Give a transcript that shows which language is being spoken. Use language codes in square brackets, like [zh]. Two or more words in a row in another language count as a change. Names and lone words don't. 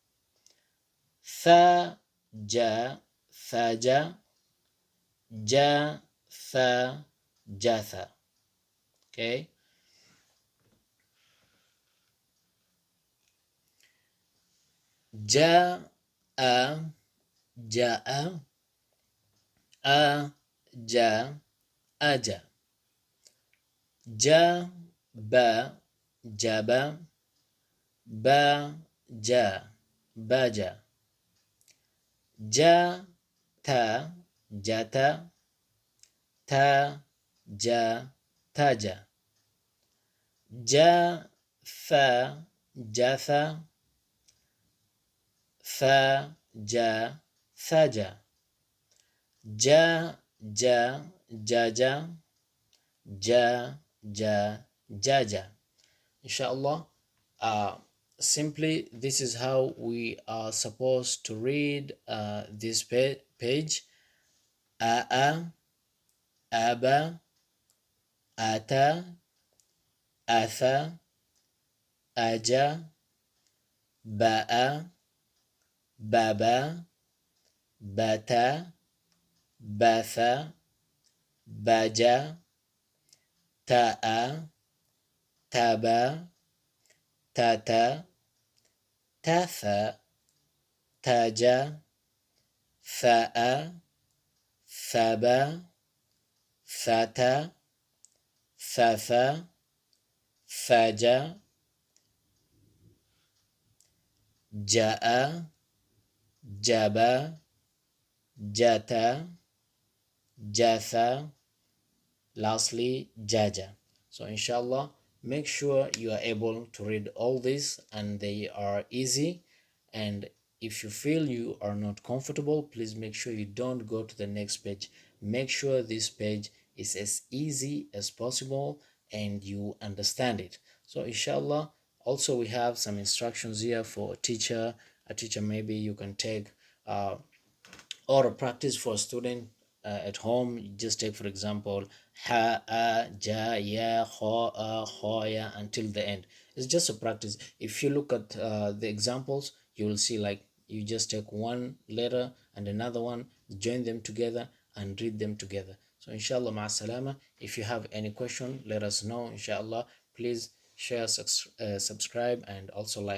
[ar] فا جا فجا جا فا جثا. Okay. جا أ جاء أ, جا أجا. Ja, با جبا با, جا بجا. جا تا جتا تا جا تجا. جا فا جثا فا جا ثجا. جا جا ججا جا جا, jaja. [en] Inshallah, simply this is how we are supposed to read this page. [ar] أا أبا أتا, atha, أجا باء بابا بتا بثا بجا تاء تبا تتا تثا تجا ثاء ثبا ثتا ثثا ثجا جاء جبا جتا jatha, lastly jaja. [en] So inshallah, make sure you are able to read all this and they are easy. And if you feel you are not comfortable, please make sure you don't go to the next page. Make sure this page is as easy as possible and you understand it. So inshallah, also we have some instructions here for a teacher. Maybe you can take or a practice for a student at home. You just take, for example, [ar] ها أ جا يا هو أ هو يا [en] until the end. It's just a practice. If you look at the examples, you will see like you just take one letter and another one, join them together and read them together. So inshallah, ma'asalama. If you have any question, let us know. Inshallah, please share, subscribe, and also like our page.